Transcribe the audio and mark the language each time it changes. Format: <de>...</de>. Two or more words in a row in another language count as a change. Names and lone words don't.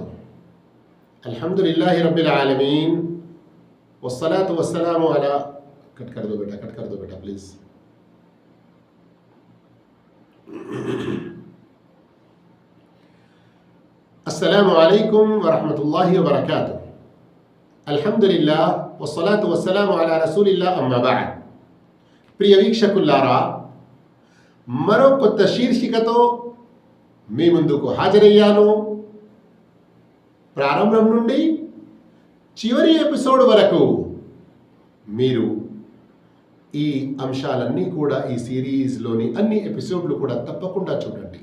<ar>الحمد لله رب العالمين والصلاة والسلام على</ar> <hi>कट कर दो बेटा प्लीज.</hi> <ar>السلام عليكم ورحمة الله وبركاته. الحمد لله والصلاة والسلام على رسول الله أما بعد.</ar> <te>ప్రియ వీక్షకులారా, మరో కొత్త శీర్షికతో మీ ముందుకు హాజరయ్యాను. ప్రారంభం నుండి చివరి ఎపిసోడ్ వరకు మీరు ఈ అంశాలన్నీ కూడా, ఈ సిరీస్లోని అన్ని ఎపిసోడ్లు కూడా తప్పకుండా చూడండి.</te>